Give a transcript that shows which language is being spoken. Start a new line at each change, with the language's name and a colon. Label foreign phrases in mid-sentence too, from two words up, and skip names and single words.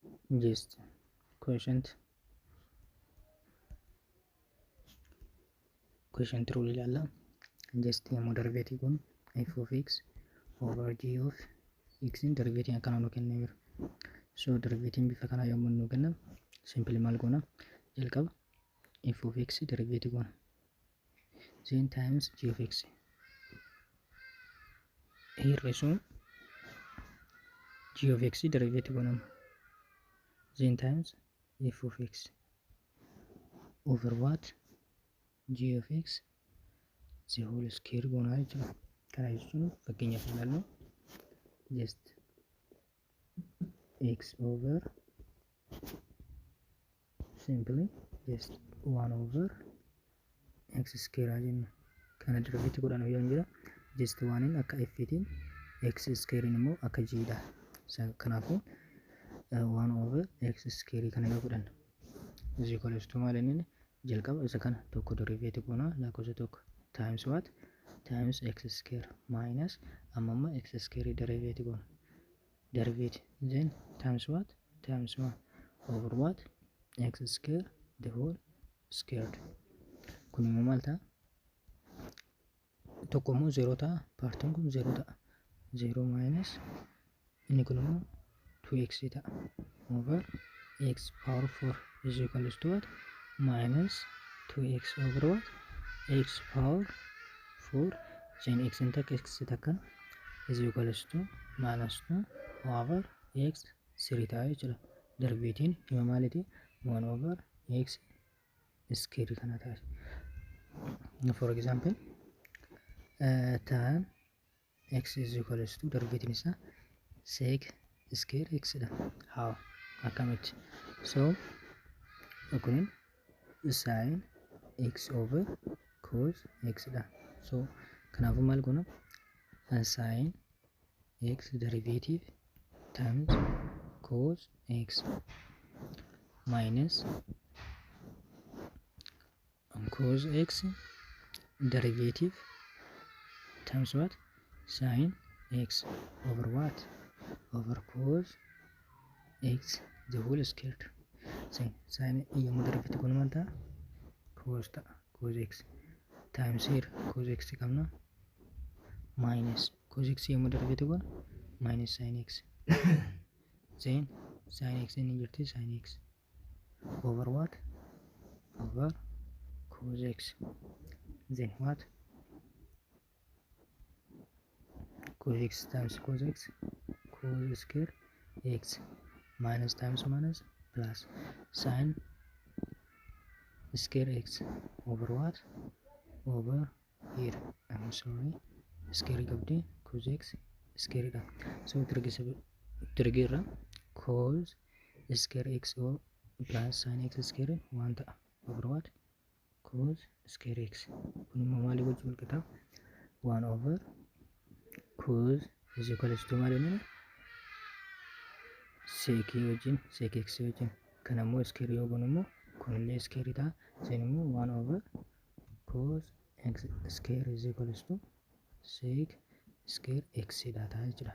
English: just quotient rule ilaalla. just yommuu derivative kun f of x over g of x in derivative
Oromo: akkana nu kennee jira.
English: so derivative
Oromo: bifa kana yommuu nu kennan
English: simply
Oromo: maal goona jalqaba
English: f of x derivative goona then times g of x hir'isuun g of x derivative goonama then times f of x over what g of x the whole square
Oromo: goonaa jechuudha. kana jechuun fakkeenyaaf ilaallu
English: just x over simply just 1 over x square jenna.
Oromo: kana derivative godhan yoo jira just 1 in akka f tiin
English: x square
Oromo: immoo akka g dha.
English: kanaafuu 1 over x square
Oromo: kana yoo godhan
English: is equals to
Oromo: maal inni jalqaba isa kana tokko
English: derivative
Oromo: goona lakkoofsa tokko
English: times what times x square minus amma x square derivative goona derivative then times what times 1 over what x square the whole squared.
Oromo: kun immoo maal ta'a tokko immoo 0 ta'a paartiin kun 0 ta'a 0 minus inni kun immoo 2x ta'a
English: over x power 4 is equals to what minus 2x over what x power 4 then x takka is equals to minus 2 over x 3
Oromo: ta'a jechuudha.
English: derivative
Oromo: ima maaliti
English: 1 over x square
Oromo: kana ta'a.
English: for example tan x is equals to derivative isa sec square x dha. how akkamitti so kunin sin x over cos x dha. so
Oromo: kanaafuu maal goona
English: sin x derivative times cos x minus cos x derivative times what sin x over what over cos x the whole squared. sin yommuu derivative
Oromo: kun maal ta'a
English: cos ta'a cos x times here cos x qabna minus cos x yommuu derivative kun minus sin x then sin x
Oromo: inni jirti
English: sin x over what over cos x then what cos x times cos x cos square x minus times minus plus sin square x over what over here I'm sorry square qabdi cos x square dha. so tirgiirra cos square x plus sin x square 1 ta'a over what cos square x
Oromo: kun immoo maali wajjin wal qixa
English: 1 over cos is equals to
Oromo: maal inni sec wajjin sec x wajjin kana immoo square yoo goonu immoo kunillee square ta'a sen immoo
English: 1 over cos x square is equals to sec square x
Oromo: dha ta'a jechuudha.